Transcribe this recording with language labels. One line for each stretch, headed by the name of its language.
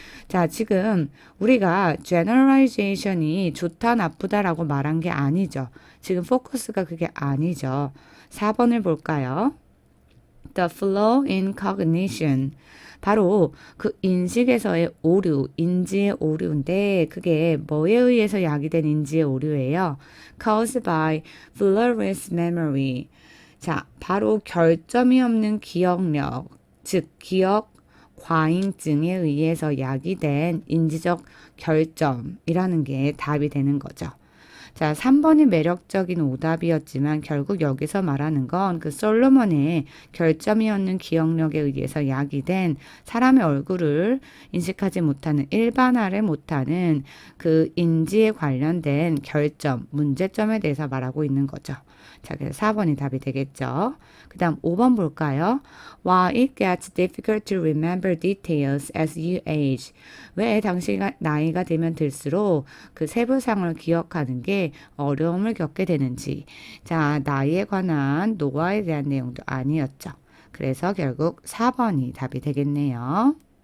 Korean: 자, 지금 우리가 generalization이 좋다 나쁘다라고 말한 게 아니죠. 지금 포커스가 그게 아니죠. 4번을 볼까요?
English: The flaw in cognition,
Korean: 바로 그 인식에서의 오류, 인지의 오류인데 그게 뭐에 의해서 야기된 인지의 오류예요?
English: Caused by flawless memory.
Korean: 자, 바로 결점이 없는 기억력, 즉 기억 과잉증에 의해서 야기된 인지적 결점이라는 게 답이 되는 거죠. 자, 3번이 매력적인 오답이었지만 결국 여기서 말하는 건 그 솔로몬의 결점이 없는 기억력에 의해서 야기된 사람의 얼굴을 인식하지 못하는, 일반화를 못하는 그 인지에 관련된 결점, 문제점에 대해서 말하고 있는 거죠. 자, 그래서 4번이 답이 되겠죠. 그 다음 5번 볼까요?
English: While it gets difficult to remember details as you age.
Korean: 왜 당시가 나이가 들면 들수록 그 세부상을 기억하는 게 어려움을 겪게 되는지. 자, 나이에 관한 노화에 대한 내용도 아니었죠. 그래서 결국 4번이 답이 되겠네요.